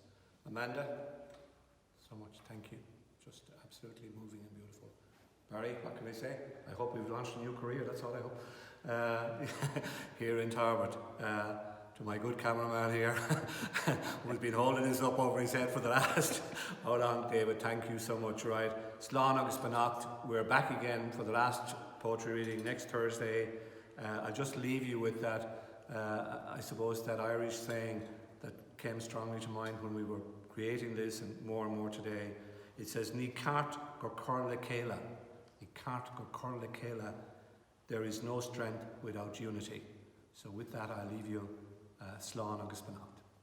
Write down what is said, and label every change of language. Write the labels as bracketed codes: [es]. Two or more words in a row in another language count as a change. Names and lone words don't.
[en] Amanda, so much thank you. Just absolutely moving and beautiful. Barry, what can I say? I hope we've launched a new career, that's all I hope. Here in Tarbert. To my good cameraman here, who's been holding this up over his head for the last, how long, David, thank you so much, right? [ga] Slán agus beannacht, [en] we're back again for the last poetry reading next Thursday. I'll just leave you with that, I suppose that Irish saying that came strongly to mind when we were creating this and more today. It says, [ga] Ní cart go cur le céile, ní cart go cur le céile, [en] there is no strength without unity. So with that, I'll leave you. [ga] Slán agus beannacht.